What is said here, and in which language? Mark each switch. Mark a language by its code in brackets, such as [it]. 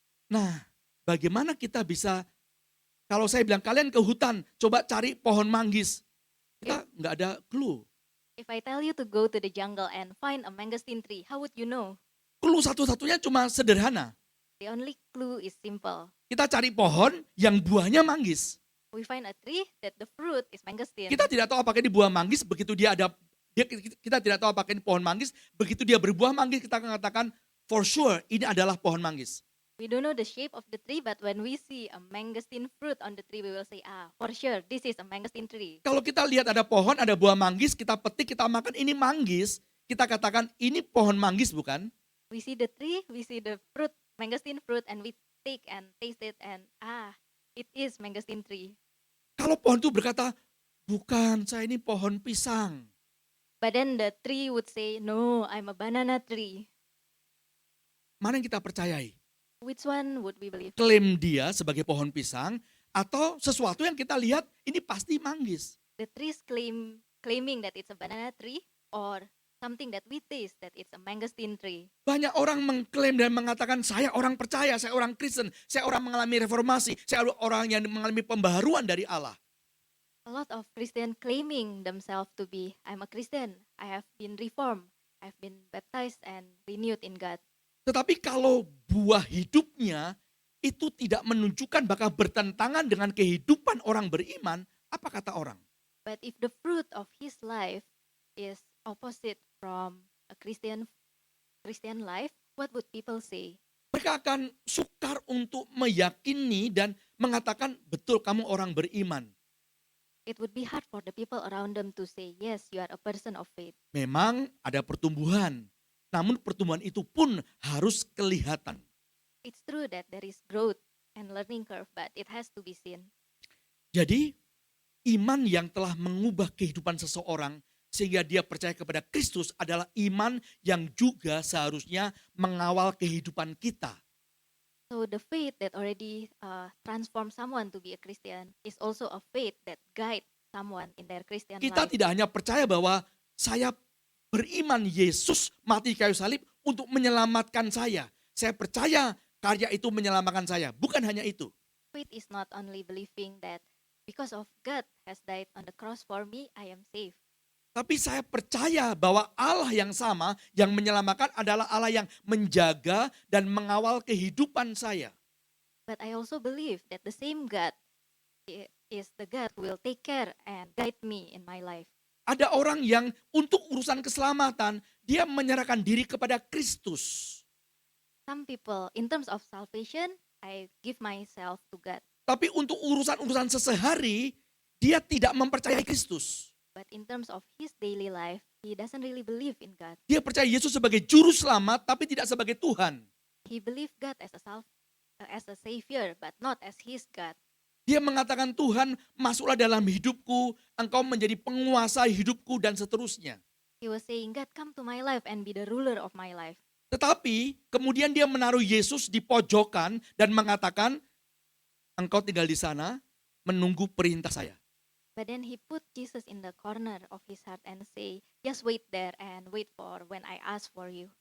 [id] Nah, bagaimana kita bisa, kalau saya bilang kalian ke hutan, coba cari pohon manggis. Kita nggak ada clue. [en] If I tell you to go to the jungle and find a mangosteen tree, how would you know? [id] Clue satu-satunya cuma sederhana. [en] The only clue is simple. [id] Kita cari pohon yang buahnya manggis. [en] We find a tree that the fruit is mangosteen. [id] Kita tidak tahu apakah ini buah manggis, begitu kita tidak tahu apakah ini pohon manggis, begitu dia berbuah manggis kita akan katakan [en] for sure [id] ini adalah pohon manggis. [en] We don't know the shape of the tree, but when we see a mangosteen fruit on the tree, we will say, for sure, this is a mangosteen tree. [id] Kalau kita lihat ada pohon, ada buah manggis, kita petik, kita makan, ini manggis, kita katakan ini pohon manggis bukan? [en] We see the tree, we see the fruit, mangosteen fruit, and we take and taste it, and it is mangosteen tree. [id] Kalau pohon itu berkata, bukan, saya ini pohon pisang. [en] But then the tree would say, no, I'm a banana tree. [id] Mana yang kita percayai? [en] Which one would we believe? [id] Klaim dia sebagai pohon pisang, atau sesuatu yang kita lihat, ini pasti manggis. [en] The trees claiming that it's a banana tree, or something that we taste that it's a mangosteen tree. [id] Banyak orang mengklaim dan mengatakan, saya orang percaya, saya orang Kristen, saya orang mengalami reformasi, saya orang yang mengalami pembaharuan dari Allah. [en] A lot of Christians claiming themselves to be, I'm a Christian, I have been reformed, I've been baptized and renewed in God. [id] Tetapi kalau buah hidupnya itu tidak menunjukkan bakal bertentangan dengan kehidupan orang beriman, apa kata orang? [en] But if the fruit of his life is opposite from a Christian life, what would people say? [id] Mereka akan sukar untuk meyakini dan mengatakan, betul kamu orang beriman. [en] It would be hard for the people around them to say, yes, you are a person of faith. [id] Memang ada pertumbuhan, namun pertumbuhan itu pun harus kelihatan. [en] It's true that there is growth and learning curve, but it has to be seen. [id] Jadi iman yang telah mengubah kehidupan seseorang sehingga dia percaya kepada Kristus adalah iman yang juga seharusnya mengawal kehidupan kita. [en] So the faith that already transformed someone to be a Christian is also a faith that guides someone in their Christian [id] Kita [en] life. [id] tidak hanya percaya bahwa saya beriman Yesus mati kayu salib untuk menyelamatkan saya. Saya percaya karya itu menyelamatkan saya. Bukan hanya itu. [en] Faith is not only believing that because of God has died on the cross for me, I am safe. [id] Tapi saya percaya bahwa Allah yang sama yang menyelamatkan adalah Allah yang menjaga dan mengawal kehidupan saya. [en] But I also believe that the same God is the God who will take care and guide me in my life. [id] Ada orang yang untuk urusan keselamatan, dia menyerahkan diri kepada Kristus. [en] Some people, in terms of salvation, I give myself to God. [id] Tapi untuk urusan-urusan sehari, dia tidak mempercayai Kristus. [en] But in terms of his daily life, he doesn't really believe in God. [id] Dia percaya Yesus sebagai juru selamat, tapi tidak sebagai Tuhan. [en] He believed God as a savior, but not as his God. [id] Dia mengatakan, Tuhan masuklah dalam hidupku, engkau menjadi penguasa hidupku dan seterusnya. [en] He was saying, God, come to my life and be the ruler of my life. [id] Tetapi kemudian dia menaruh Yesus di pojokan dan mengatakan, engkau tinggal di sana menunggu perintah saya. [en] But then he put Jesus in the corner of his heart and say, just wait there and wait for when I ask for you.